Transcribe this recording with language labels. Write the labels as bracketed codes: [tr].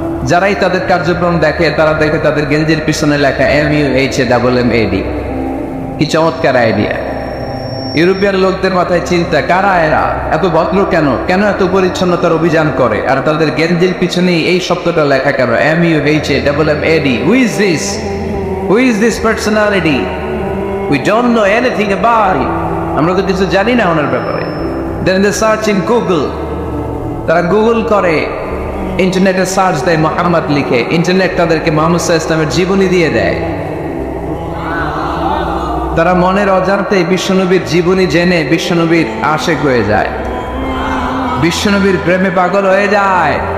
[bn] যারাই তাদের কার্যক্রম দেখে তারা দেখে তাদের গেঞ্জির পিছনে লেখা MUHAMMAD। কি চমৎকার আইডিয়া! ইউরোপিয়ান লোকদের মাথায় চিন্তা, কারা এরা, এত ভদ্র কেন, কেন এত পরিচ্ছন্নতার অভিযান করে, আর তাদের গেঞ্জির পিছনেই এই শব্দটা লেখা কেন, MUHAMMAD? [en] Who is this? Who is this personality? We don't know anything about him. [bn] আমরা তো কিছু জানি না ওনার ব্যাপারে। [en] Then they search in Google. [bn] তারা গুগল করে, ইন্টারনেটে সার্চ দেয় মুহাম্মদ লিখে, ইন্টারনেট তাদেরকে মুহাম্মদ সাল্লাল্লাহু আলাইহি ওয়াসাল্লামের জীবনী দিয়ে দেয়। তারা মনের অজান্তে বিশ্বনবীর জীবনী জেনে বিশ্বনবীর আশিক হয়ে যায়, বিশ্বনবীর প্রেমে পাগল হয়ে যায়।